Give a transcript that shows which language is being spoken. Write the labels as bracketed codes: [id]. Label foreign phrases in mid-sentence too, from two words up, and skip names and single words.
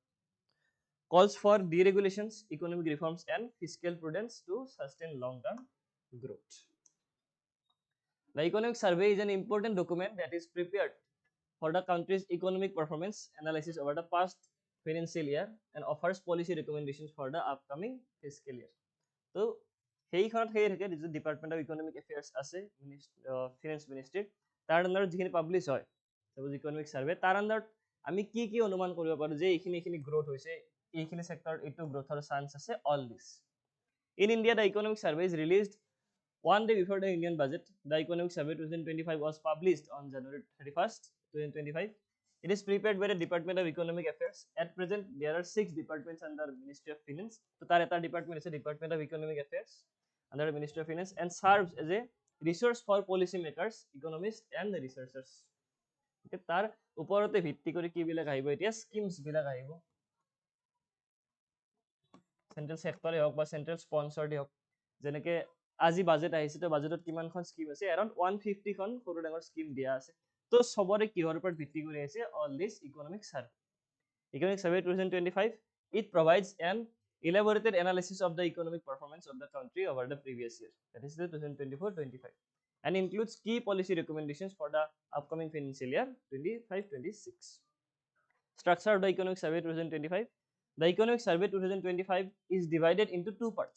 [en] Calls for deregulations, economic reforms and fiscal prudence to sustain long-term growth. The economic survey is an important document that is prepared for the country's economic performance analysis over the past financial year and offers policy recommendations for the upcoming fiscal year. [as] So সেইখনত সেই থাকে যে [en] Department of Economic Affairs [as] আছে ফিনান্স মিনিষ্ট্ৰীৰ, তাৰ আণ্ডাৰত যিখিনি পাব্লিছ হয় [en] suppose economic survey, [as] তাৰ আণ্ডাৰত আমি কি কি অনুমান কৰিব পাৰোঁ যে এইখিনি গ্ৰোথ হৈছে, এইখিনি সেক্টৰত এইটো গ্ৰোথৰ চান্স আছে, [en] all this. in India the economic survey is released one day before the Indian budget. The Economic Survey 2025 was published on January 31st, 2025. It is prepared by the Department of Economic Affairs. At present, there are 6 departments under Ministry of Finance. So, that department is the Department of Economic Affairs under the Ministry of Finance and serves as a resource for policymakers, economists, and the researchers. [as] Okay, তাৰ ওপৰতে ভিত্তি কৰি কি বিলাক আহিব, এতিয়া স্কিমছ বিলাক আহিব, চেন্ট্ৰেল সেক্টৰে হওক বা [en] central sponsored [as] হওক। যেনেকৈ আজি বাজেট আহিছে, তো বাজেটত কিমানখন স্কিম আছে, এৰাউণ্ড 150খন সৰু ডাঙৰ স্কিম দিয়া আছে। তো সবৰে কিহৰ ওপৰত ভিত্তি কৰি আছে, [en] all this economic survey. economic survey 2025, it provides an elaborated analysis of the economic performance of the country over the previous year, that is the 2024-25, and includes key policy recommendations for the upcoming financial year 25-26. Structure of the economic survey 2025. The Economic Survey 2025 is divided into two parts.